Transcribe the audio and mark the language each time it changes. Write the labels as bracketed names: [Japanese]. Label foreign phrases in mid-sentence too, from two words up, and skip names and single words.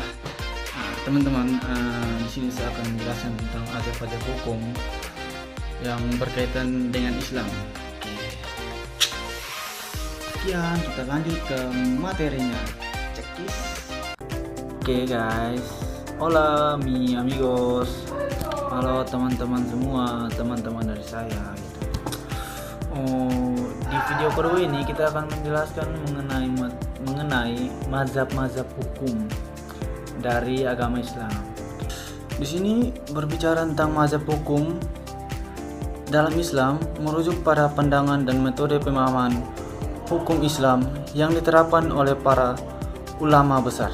[Indonesian] Teman-teman, di sini saya akan menjelaskan tentang azab-azab hukum yang berkaitan dengan Islam. Oke. Sekian, kita lanjut ke materinya. Cekis. Oke guys, [Spanish] hola mi amigos. [Indonesian] Halo teman-teman semua, teman-teman dari saya. Di video kedua ini kita akan menjelaskan mengenai mazhab-mazhab hukum dari agama Islam. Di sini berbicara tentang mazhab hukum dalam Islam merujuk pada pandangan dan metode pemahaman hukum Islam yang diterapkan oleh para ulama besar.